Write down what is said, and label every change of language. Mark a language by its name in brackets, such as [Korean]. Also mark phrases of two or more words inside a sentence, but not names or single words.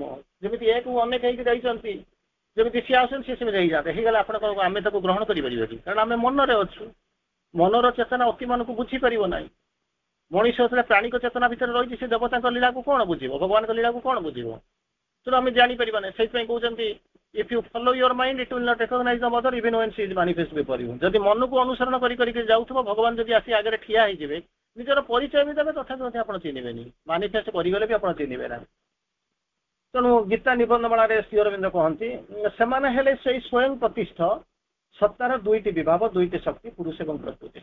[Odia] ଯେମିତି ଏକକୁ ଅନେକ ହେଇକି ଯାଇଛନ୍ତି, ଯେମିତି ସିଏ ଆସୁଛନ୍ତି ସିଏ ସେମିତି ହେଇଯାଆନ୍ତେ, ହେଇଗଲେ ଆପଣ କଣ ଆମେ ତାକୁ ଗ୍ରହଣ କରିପାରିବା କି? କାରଣ ଆମେ ମନରେ ଅଛୁ, ମନର ଚେତନା ଅତି ମନକୁ ବୁଝିପାରିବ ନାହିଁ। ମଣିଷ ଯେତେବେଳେ ପ୍ରାଣିକ ଚେତନା ଭିତରେ ରହିଛି, ସେ ଦେବତାଙ୍କ ଲୀଳାକୁ କଣ ବୁଝିବ, ଭଗବାନଙ୍କ ଲୀଳାକୁ କଣ ବୁଝିବ? ତେଣୁ ଆମେ ଜାଣିପାରିବା ନାହିଁ। ସେଇଥିପାଇଁ କହୁଛନ୍ତି [English] if you follow your mind it will not recognize the mother even when she is manifest before you। [Odia] ଯଦି ମନକୁ ଅନୁସରଣ କରିକି ଯାଉଥିବ, ଭଗବାନ ଯଦି ଆସି ଆଗରେ ଠିଆ ହେଇଯିବେ, ନିଜର ପରିଚୟ ବି ଦେବେ, ତଥାପି ମଧ୍ୟ ଆପଣ ଚିହ୍ନିବେନି, ମାନିଫେଷ୍ଟ କରିଗଲେ ବି ଆପଣ ଚିହ୍ନିବେ ନାହିଁ। ତେଣୁ ଗୀତା ନିବନ୍ଧମାଳାରେ ଶ୍ରୀ ଅରବିନ୍ଦ କହନ୍ତି ସେମାନେ ହେଲେ ସେଇ ସ୍ୱୟଂ ପ୍ରତିଷ୍ଠ ସତ୍ତାର ଦୁଇଟି ବିଭାବ, ଦୁଇଟି ଶକ୍ତି, ପୁରୁଷ ଏବଂ ପ୍ରକୃତି।